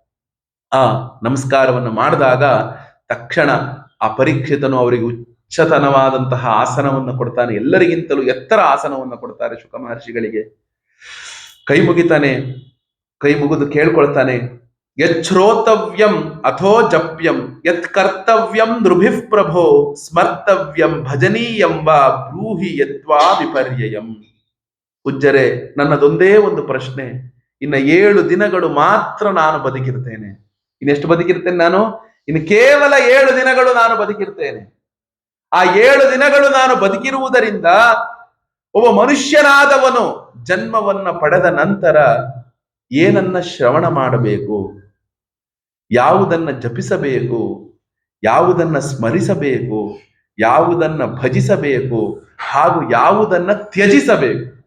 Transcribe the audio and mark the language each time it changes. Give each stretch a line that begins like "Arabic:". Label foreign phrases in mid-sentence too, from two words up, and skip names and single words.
Kannada: ಆ ನಮಸ್ಕಾರವನ್ನು ಮಾಡಿದಾಗ ತಕ್ಷಣ ಆ ಪರೀಕ್ಷಿತನು ಅವರಿಗೆ ಉಚ್ಚತನವಾದಂತಹ ಆಸನವನ್ನು ಕೊಡ್ತಾನೆ. ಎಲ್ಲರಿಗಿಂತಲೂ ಎತ್ತರ ಆಸನವನ್ನು ಕೊಡ್ತಾರೆ ಶುಕ ಮಹರ್ಷಿಗಳಿಗೆ. ಕೈ ಮುಗಿತಾನೆ, ಕೈ ಮುಗಿದು ಕೇಳ್ಕೊಳ್ತಾನೆ,
Sanskrit: यच्छ्रोतव्यं अथो जप्यं यत् कर्तव्यं नृभिः प्रभो स्मर्तव्यं भजनीयं वा ब्रूहि यत्वा विपर्ययं.
Kannada: ಪೂಜ್ಯರೇ, ನನ್ನದೊಂದೇ ಒಂದು ಪ್ರಶ್ನೆ, ಇನ್ನು 7 ದಿನಗಳು ಮಾತ್ರ ನಾನು ಬದುಕಿರ್ತೇನೆ. ಇನ್ನೆಷ್ಟು ಬದುಕಿರ್ತೇನೆ ನಾನು? ಇನ್ನು ಕೇವಲ 7 ದಿನಗಳು ನಾನು ಬದುಕಿರ್ತೇನೆ. ಆ 7 ದಿನಗಳು ನಾನು ಬದುಕಿರುವುದರಿಂದ ಒಬ್ಬ ಮನುಷ್ಯನಾದವನು ಜನ್ಮವನ್ನ ಪಡೆದ ನಂತರ ಏನನ್ನ ಶ್ರವಣ ಮಾಡಬೇಕು, ಯಾವುದನ್ನ ಜಪಿಸಬೇಕು, ಯಾವುದನ್ನ ಸ್ಮರಿಸಬೇಕು, ಯಾವುದನ್ನ ಭಜಿಸಬೇಕು, ಹಾಗೂ ಯಾವುದನ್ನ ತ್ಯಜಿಸಬೇಕು.